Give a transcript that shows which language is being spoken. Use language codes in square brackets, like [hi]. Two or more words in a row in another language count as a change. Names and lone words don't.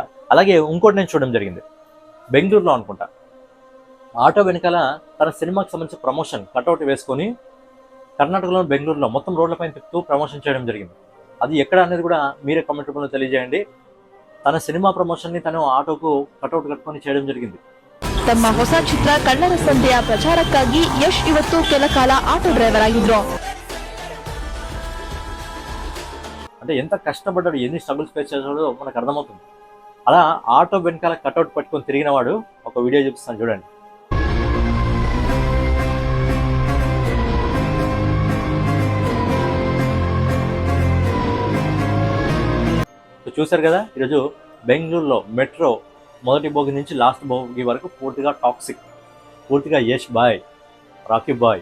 [te] అలాగే ఇంకోటి నేను చూడడం జరిగింది, బెంగళూరులో అనుకుంటా, ఆటో వెనకాల తన సినిమాకి సంబంధించిన [en] promotion cutout [te] వేసుకొని కర్ణాటకలో బెంగళూరులో మొత్తం రోడ్లపైన తిప్పుతూ ప్రమోషన్ చేయడం జరిగింది. అది ఎక్కడ అనేది కూడా మీరే కామెంట్ రూపంలో తెలియజేయండి. తన సినిమా ప్రమోషన్ని తను ఆటోకు కట్అవుట్ కట్టుకొని చేయడం జరిగింది. [kn] ತಮ್ಮ ಹೊಸ ಚಿತ್ರ ಕಳ್ಳರ ಸಂತೆಯ ಪ್ರಚಾರಕ್ಕಾಗಿ ಯಶ್ ಇವತ್ತು ಕೆಲ ಕಾಲ [en] auto driver [kn] ಆಗಿದ್ರು. [te] అంటే ఎంత కష్టపడ్డాడు, ఎన్ని [en] struggles face [te] చేశాడో మనకు అర్థమవుతుంది. అలా ఆటో వెనకాల కట్అవుట్ పట్టుకొని తిరిగిన వాడు ఒక వీడియో చూపిస్తాను చూడండి. చూశారు కదా, ఈరోజు బెంగళూరులో మెట్రో మొదటి భోగి నుంచి లాస్ట్ భోగి వరకు పూర్తిగా టాక్సిక్, పూర్తిగా యష్ బాయ్, రాకీ బాయ్.